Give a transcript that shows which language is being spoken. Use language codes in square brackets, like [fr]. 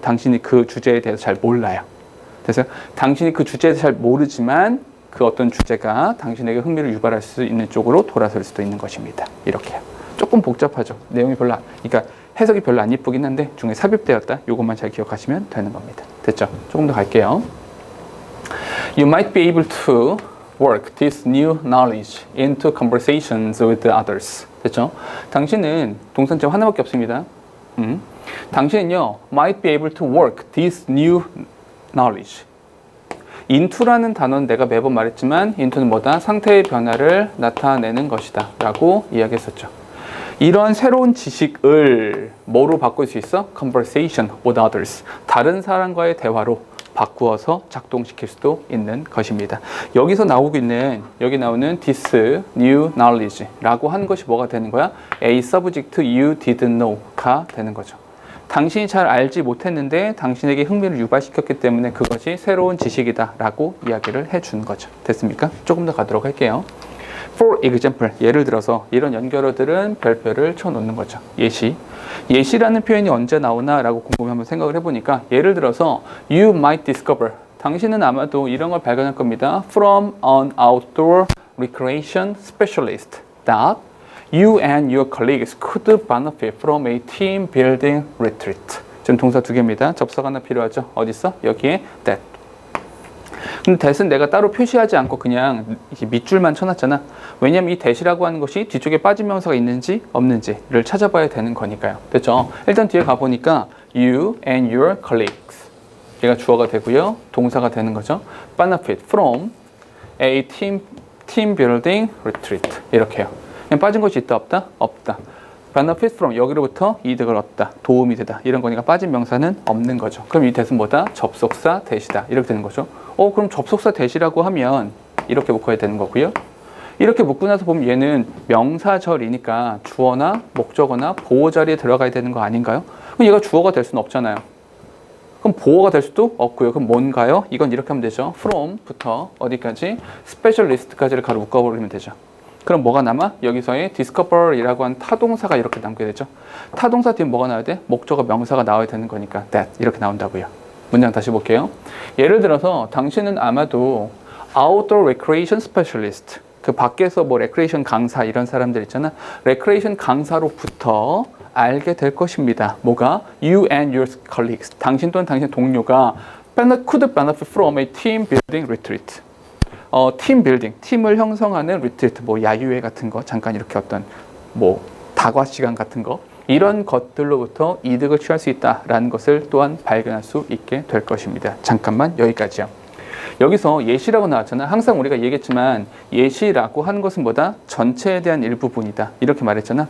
[ko] 당신이 그 주제에 대해서 잘 몰라요. 그래서 당신이 그 주제에 대해서 잘 모르지만 그 어떤 주제가 당신에게 흥미를 유발할 수 있는 쪽으로 돌아설 수도 있는 것입니다. 이렇게요. 조금 복잡하죠. 내용이 별로 그러니까 해석이 별로 안 이쁘긴 한데 중에 삽입되었다. 이것만 잘 기억하시면 되는 겁니다. 됐죠? 조금 더 갈게요. [en] You might be able to work this new knowledge into conversations with the others. [ko] 됐죠? 당신은 동사체 하나밖에 없습니다. 당신은요, [en] might be able to work this new knowledge. [ko] into라는 단어는 내가 매번 말했지만 into는 뭐다? 상태의 변화를 나타내는 것이다 라고 이야기했었죠. 이런 새로운 지식을 뭐로 바꿀 수 있어? [en] conversation with others. [ko] 다른 사람과의 대화로 바꾸어서 작동시킬 수도 있는 것입니다. 여기서 나오고 있는 여기 나오는 [en] this new knowledge [ko] 라고 하는 것이 뭐가 되는 거야? [en] A subject you didn't know가 [ko] 되는 거죠. 당신이 잘 알지 못했는데 당신에게 흥미를 유발시켰기 때문에 그것이 새로운 지식이다 라고 이야기를 해주는 거죠. 됐습니까? 조금 더 가도록 할게요. [en] For example, [ko] 예를 들어서 이런 연결어들은 별표를 쳐놓는 거죠. 예시. 예시라는 표현이 언제 나오나 라고 곰곰이 한번 생각을 해보니까 예를 들어서 [en] You might discover. [ko] 당신은 아마도 이런 걸 발견할 겁니다. [en] From an outdoor recreation specialist that you and your colleagues could benefit from a team building retreat. [ko] 지금 동사 두 개입니다. 접속 하나 필요하죠. 어디 있어? 여기에 that. 근데 that은 내가 따로 표시하지 않고 그냥 밑줄만 쳐놨잖아. 왜냐면 이 that이라고 하는 것이 뒤쪽에 빠진 명사가 있는지 없는지를 찾아봐야 되는 거니까요. 됐죠? 일단 뒤에 가보니까 [en] you and your colleagues. [ko] 얘가 주어가 되고요. 동사가 되는 거죠. [en] benefit from a team building retreat. [ko] 이렇게요. 그냥 빠진 것이 있다 없다? 없다. benefit from 여기로부터 이득을 얻다, 도움이 되다 이런 거니까 빠진 명사는 없는 거죠. 그럼 이 that은 뭐다? 접속사 that이다 이렇게 되는 거죠. 그럼 접속사 that이라고 하면 이렇게 묶어야 되는 거고요. 이렇게 묶고 나서 보면 얘는 명사절이니까 주어나 목적어나 보호 자리에 들어가야 되는 거 아닌가요? 그럼 얘가 주어가 될 수는 없잖아요. 그럼 보호가 될 수도 없고요. 그럼 뭔가요? 이건 이렇게 하면 되죠. from부터 어디까지? specialist까지를 가로 묶어버리면 되죠. 그럼 뭐가 남아? 여기서의 discover이라고 하는 타동사가 이렇게 남게 되죠. 타동사 뒤에 뭐가 나와야 돼? 목적어 명사가 나와야 되는 거니까 that 이렇게 나온다고요. 문장 다시 볼게요. 예를 들어서 당신은 아마도 [en] outdoor recreation specialist [ko] 그 밖에서 뭐 레크레이션 강사 이런 사람들 있잖아. 레크레이션 강사로부터 알게 될 것입니다. 뭐가? [en] You and your colleagues. [ko] 당신 또는 당신의 동료가 [en] could benefit from a team building retreat. [ko] 팀 빌딩, 팀을 형성하는 리트리트, 뭐 야유회 같은 거, 잠깐 이렇게 어떤 뭐 다과 시간 같은 거 이런 것들로부터 이득을 취할 수 있다라는 것을 또한 발견할 수 있게 될 것입니다. 잠깐만 여기까지요. 여기서 예시라고 나왔잖아요. 항상 우리가 얘기했지만 예시라고 하는 것은 뭐다? 전체에 대한 일부분이다. 이렇게 말했잖아.